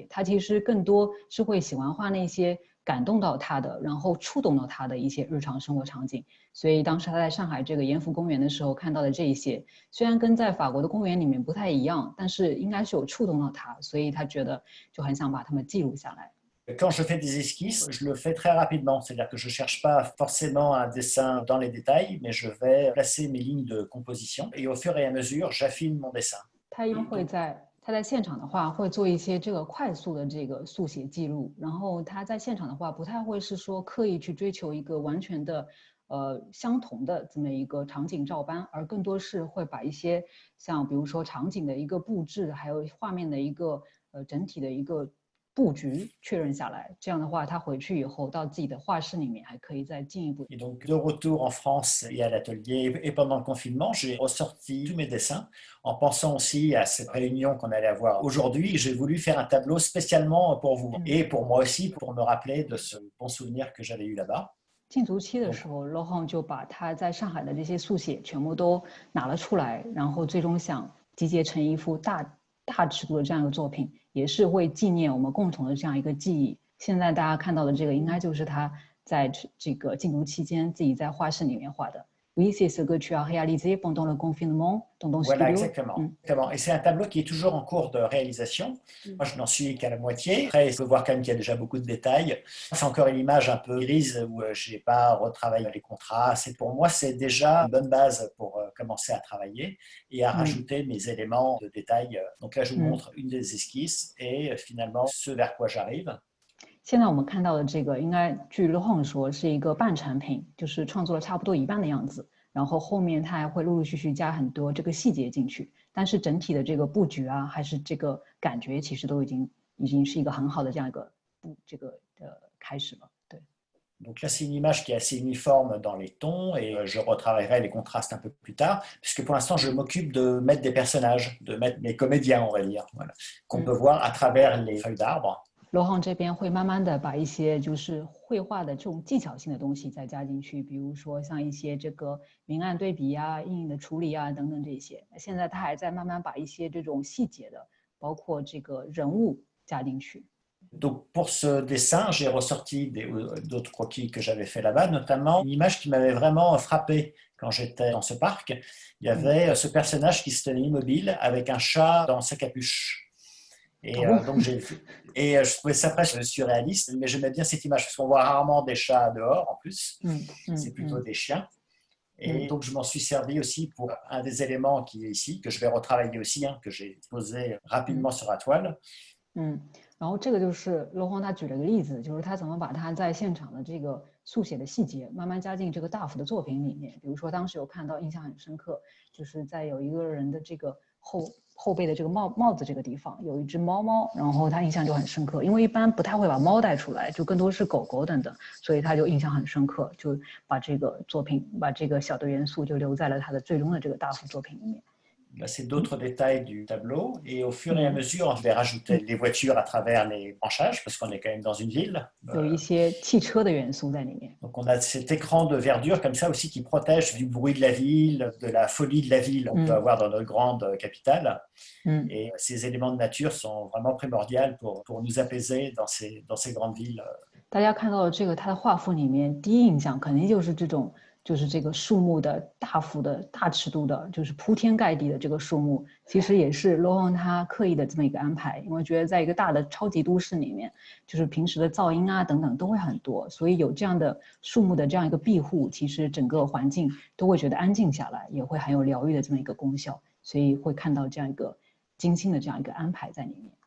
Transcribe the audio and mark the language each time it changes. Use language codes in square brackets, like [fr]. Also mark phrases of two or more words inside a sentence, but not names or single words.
[zh] 他其实更多是会喜欢画那些感动到他的，然后触动到他的一些日常生活场景。所以当时他在上海这个延福公园的时候看到的这一些，虽然跟在法国的公园里面不太一样，但是应该是有触动到他，所以他觉得就很想把它们记录下来。 [fr] Quand je fais des esquisses, je le fais très rapidement, c'est-à-dire que je ne cherche pas forcément un dessin dans les détails, mais je vais placer mes lignes de composition et au fur et à mesure, j'affine mon dessin. [zh] 他一般 [fr] Et [zh] 会 [fr] donc, [zh] 他在现场的话会做一些这个快速的这个速写记录，然后他在现场的话不太会是说刻意去追求一个完全的相同的这么一个场景照搬，而更多是会把一些像比如说场景的一个布置，还有画面的一个整体的一个布局确认下来，这样的话他回去以后到自己的画室里面还可以再进一步。 [fr] et donc, de retour en France et à l'atelier et pendant le confinement, j'ai ressorti tous mes dessins en pensant aussi à cette réunion qu'on allait avoir aujourd'hui. J'ai voulu faire un tableau spécialement pour vous et pour moi aussi, pour me rappeler de ce bon souvenir que j'avais eu là-bas. [zh] 禁足期的 [fr] Donc, [zh] 时候 ，Laurent 就把他在上海的这些速写全部都拿了出来，然后最终想集结成一幅大尺度的这样一个作品，也是为纪念我们共同的这样一个记忆。现在大家看到的这个，应该就是他在这个禁足期间自己在画室里面画的。 [fr] Oui, c'est ce que tu as réalisé pendant le confinement dans ton voilà, studio. exactement. Exactement. Et c'est un tableau qui est toujours en cours de réalisation. Moi, je n'en suis qu'à la moitié. Après, il faut voir quand même qu'il y a déjà beaucoup de détails. C'est encore une image un peu grise où je n'ai pas retravaillé les contrastes. Et pour moi, c'est déjà une bonne base pour commencer à travailler et à rajouter mes éléments de détail. Donc là, je vous montre une des esquisses et finalement ce vers quoi j'arrive. [zh] 现在我们看到的这个，应该据 Laurent 说是一个半成品，就是创作了差不多一半的样子。然后后面他还会陆陆续续加很多这个细节进去，但是整体的这个布局啊，还是这个感觉，其实都已经是一个很好的这样一个开始了。对。 [fr] Donc là, c'est une image qui est assez uniforme dans les tons et je retravaillerai les contrastes un peu plus tard, puisque pour l'instant, je m'occupe de mettre des personnages, de mettre mes comédiens, on va dire, voilà, qu'on peut voir à travers les feuilles d'arbre. [zh] Laurent 这边会慢慢的把一些就是绘画的这种技巧性的东西再加进去，比如说像一些这个明暗对比啊、阴影的处理啊等等这些。现在他还在慢慢把一些这种细节的，包括这个人物加进去。 [fr] Donc pour ce dessin, j'ai ressorti d'autres croquis que j'avais fait là-bas, notamment une image qui m'avait vraiment frappé quand j'étais dans ce parc. Il y avait ce personnage qui se tenait immobile avec un chat dans sa capuche. Et donc je trouvais ça presque surréaliste, mais j'aimais bien cette image parce qu'on voit rarement des chats dehors en plus, c'est plutôt des chiens. Et donc je m'en suis servi aussi pour un des éléments qui est ici, que je vais retravailler aussi, que j'ai posé rapidement sur la toile. [zh] 然后这个就是罗荒他举了个例子，就是他怎么把他在现场的这个速写的细节慢慢加进这个大幅的作品里面。比如说当时有看到印象很深刻，就是在有一个人的这个后背的这个帽子这个地方有一只猫，然后他印象就很深刻，因为一般不太会把猫带出来，就更多是狗狗等等，所以他就印象很深刻，就把这个作品把这个小的元素就留在了他的最终的这个大幅作品里面。 [fr] Là, c'est d'autres détails du tableau. Et au fur et à mesure, je vais rajouter les voitures à travers les branchages, parce qu'on est quand même dans une ville. [zh] 有一些汽车的元素在里面。 [fr] Donc on a cet écran de verdure comme ça aussi qui protège du bruit de la ville, de la folie de la ville qu'on peut avoir dans notre grande capitale. Et ces éléments de nature sont vraiment primordiaux pour nous apaiser dans ces grandes villes. [zh] 大家看到的这个他的画幅里面，第一印象肯定就是这种。就是这个树木的大幅的大尺度的，就是铺天盖地的这个树木，其实也是 Laurent 他刻意的这么一个安排，因为觉得在一个大的超级都市里面，就是平时的噪音啊等等都会很多，所以有这样的树木的这样一个庇护，其实整个环境都会觉得安静下来，也会很有疗愈的这么一个功效，所以会看到这样一个精心的这样一个安排在里面。